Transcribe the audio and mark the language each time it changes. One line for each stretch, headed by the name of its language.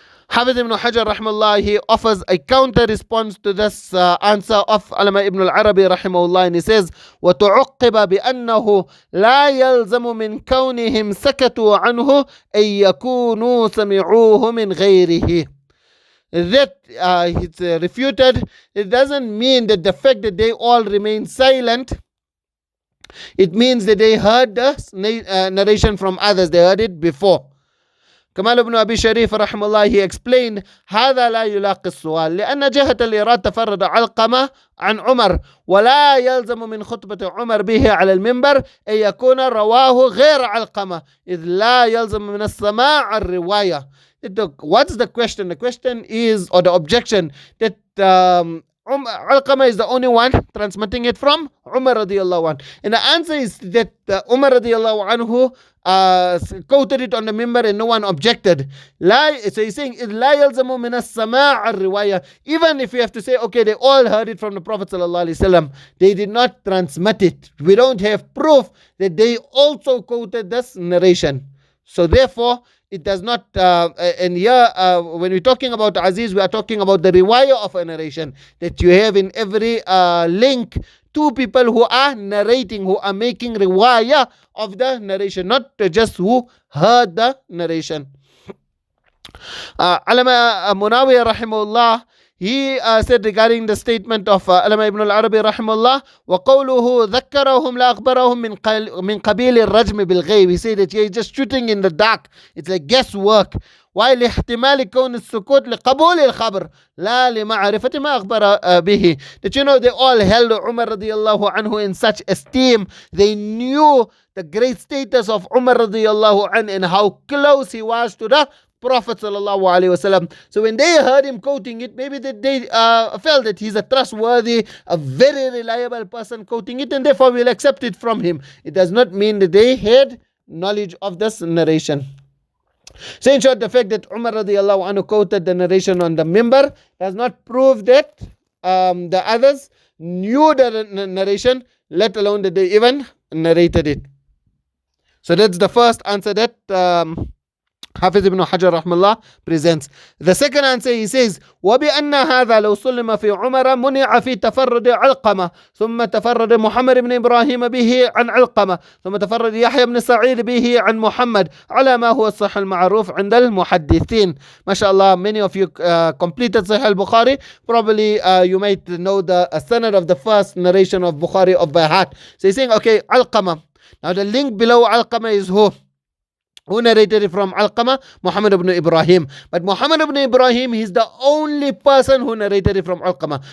English: Ḥafīth ibn Hajar rahimahullah, he offers a counter response to this answer of Alama ibn al-Arabī rahimahullah, and he says,
Arabic: وَتُعُقِّبَ بِأَنَّهُ لَا يَلْزَمُ مِنْ كَوْنِهِمْ سَكَتُوا عَنْهُ أَن يَكُونُوا سَمِعُوهُ مِنْ غَيْرِهِ.
English: That it's refuted. It doesn't mean that the fact that they all remain silent, it means that they heard the narration from others, they heard it before.
Arabic: كمال ابن أبي شريف رحمه الله,
English: he explained,
Arabic: هذا لا يلاقي السؤال لأن جهة الإيراد تفرد علقمة عن عمر ولا يلزم من خطبة عمر به على المنبر أن يكون رواه غير علقمة إذ لا يلزم من السماع الرواية.
English: What's the question? The question is, or the objection, that Alqamah is the only one transmitting it from Umar radiallahu anhu. And the answer is that Umar radiallahu anhu quoted it on the mimbar and no one objected. So he's saying,
Arabic: لا يلزم من السماع الرواية.
English: Even if you have to say, okay, they all heard it from the Prophet sallallahu alaihi wasallam, they did not transmit it. We don't have proof that they also quoted this narration. So therefore, it does not, and here when we're talking about Aziz, we are talking about the riwayah of a narration, that you have in every link two people who are narrating, who are making riwayah of the narration, not just who heard the narration. Alama Munawiyah rahimahullah, he said regarding the statement of Alama ibn al-Arabī rahimahullah,
Arabic: وَقَوْلُهُ ذَكَّرَهُمْ لَأَخْبَرَهُم مِّن قَبِيلِ الرَّجْمِ بِالْغَيْبِ.
English: He said that he's just shooting in the dark. It's like guesswork. while
Arabic: احتمال كون السكوت لقبول الخبر لا لمعرفة ما أخبر به.
English: That they all held Umar radiallahu anhu in such esteem. They knew the great status of Umar radiallahu anhu and how close he was to the Prophet sallallahu alaihi wasallam. So when they heard him quoting it, maybe they felt that he's a trustworthy, a very reliable person quoting it, and therefore we'll accept it from him. It does not mean that they had knowledge of this narration. So in short, the fact that Umar radiallahu anhu quoted the narration on the mimbar does not prove that the others knew the narration, let alone that they even narrated it. So that's the first answer that Hafiz ibn Hajar rahmallah presents. The second answer, he says,
Arabic: وَبِأَنَّ هَذَا لَوْ سُلِّمَ فِي عُمَرَ مُنِعَ فِي تَفَرُّدِ عَلْقَمَةٍ ثُمَّ تَفَرَّدَ مُحَمَّدْ بن إبراهيم به عن علقمة ثم تفرد يحيى بن سعيد به عن محمد على ما هو الصحيح المعروف عند المحدثين.
English: MashaAllah, many of you completed Sahih al-Bukhari. Probably you might know the sanad of the first narration of Bukhari of by heart. So he's saying, okay, Alqamah. Now the link below Alqamah is who? Who narrated it from Alqamah? Muhammad ibn Ibrahim. But Muhammad ibn Ibrahim, he's the only person who narrated it from Alqamah.